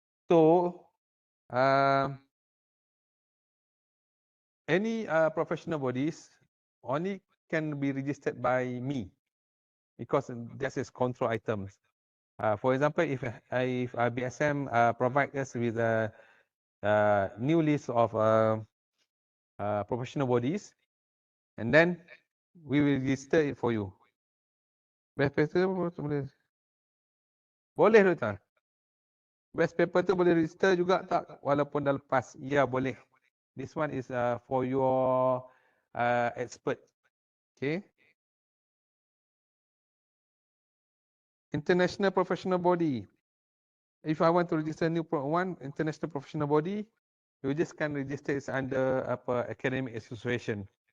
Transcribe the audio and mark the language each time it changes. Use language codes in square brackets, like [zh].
[en] So any professional bodies only can be registered by me because this is control items. For example, if BSM provide us with a new list of professional bodies, and then we will register it for you. [ms] Best paper tu boleh Doktor. Best paper tu boleh register juga tak walaupun dah lepas? Ya, boleh. [en] This one is for your expert. Okay. International professional body. If I want to register new one international professional body, you just can register it under academic association.